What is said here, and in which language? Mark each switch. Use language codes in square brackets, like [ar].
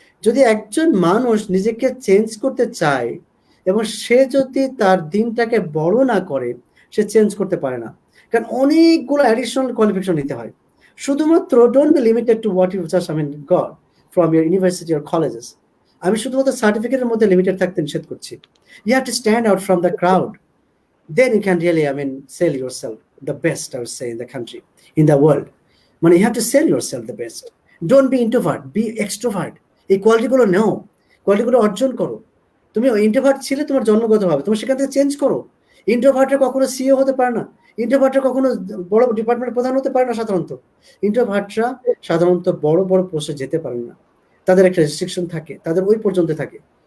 [bn] যদি একজন মানুষ নিজেকে চেঞ্জ করতে চায় এবং সে যদি তার দিনটাকে বড় না করে, সে চেঞ্জ করতে পারে না। কারণ অনেকগুলো অ্যাডিশনাল কোয়ালিফিকেশন নিতে হয়। শুধুমাত্র [en] Don't be limited to what you just got from your university or colleges. [bn] আমি শুধুমাত্র সার্টিফিকেটের মধ্যে লিমিটেড থাকতে নিষেধ করছি। [en] You have to stand out from the crowd, then you can really, sell yourself the best, I would say, in the country, in the world. মানে you have to sell yourself the best. Don't be introvert, be extrovert. [bn] এই কোয়ালিটিগুলো নাও, কোয়ালিটিগুলো অর্জন করো। তুমি introvert ছিলে তোমার জন্মগতভাবে, তুমি সেখান থেকে চেঞ্জ করো। ইন্ট্রোভার্টরা কখনো সিইও হতে পারে না, ইন্ট্রোভার্টরা কখনো বড় ডিপার্টমেন্টের প্রধান হতে পারে না। ইন্ট্রোভার্টরা সাধারণত বড় বড় পোস্টে যেতে পারে না, তাদের একটা রেস্ট্রিকশন থাকে, তাদের ওই পর্যন্ত থাকে।